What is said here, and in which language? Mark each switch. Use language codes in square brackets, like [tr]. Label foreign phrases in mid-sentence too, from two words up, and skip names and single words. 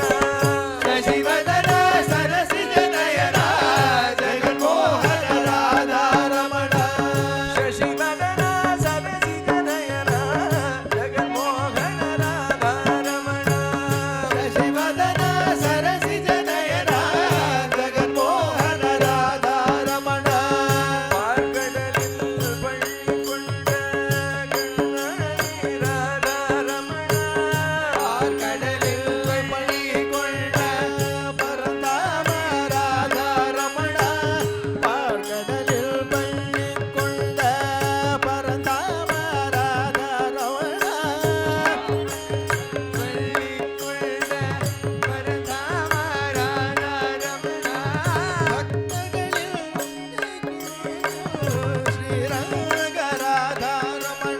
[sa] शशिवदना सरसिज नयना जगन्मोहन राधा रमण शशिवदना सरसिजनयना जगन्मोहन राधा रमण शशिवदना सरसिज नयना जगन्मोहन राधा रमण [ta] பார்க்கடலில் பள்ளிகொண்ட கண்ணாடி ராதா ரமண ஆர்கடலில் பள்ளி கொண்ட பரந்தாம ராதா ரமண பார்கடலில் பள்ளி கொண்ட பரந்தாம ராதா ரமண பள்ளி கொண்ட பரந்தாம ராதா ரமண பக்தர்களில் ஸ்ரீரங்க ராதா ரமண